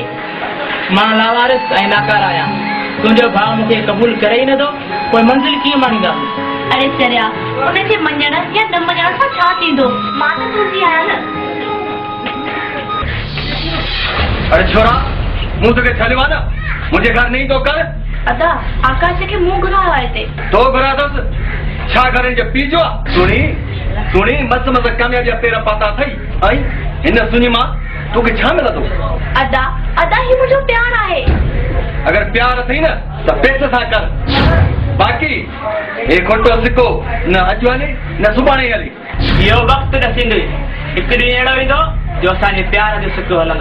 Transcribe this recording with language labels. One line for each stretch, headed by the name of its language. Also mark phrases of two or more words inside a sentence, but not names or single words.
Sindhi: मां लावारिस ऐं नाकार आहियां। तुंहिंजो भाउ मूंखे क़बूल करे ई नथो, पोइ मंज़िल कीअं माणींदा? अरे चरिया उनजे मञण या न मञण सां छा थींदो? मां त तुंहिंजी आहियां न। अरे छोरा मूं तोखे छॾियो आहे न, मुंहिंजे घर नहीं तो कर। अदा आकाश खे मूं घुरायो आहे हिते। तो घुरा अथसि छा घर जे पीउ जो आहे? सुणी सुणी मस्त मस्त कामयाबी पेर पाता अथई ऐं हिन सुनी मां तोखे छा मिलंदो? अदा अदा ही मुंहिंजो प्यार आहे। अगर प्यार अथई न त पैसे सां कर, बाक़ी हे खोटो सिक्को न अॼु हले न सुभाणे हले। इहो वक़्तु ॾसींदो, हिकु ॾींहुं अहिड़ो ईंदो जो असांजे प्यार जो सिक्को हलंदो।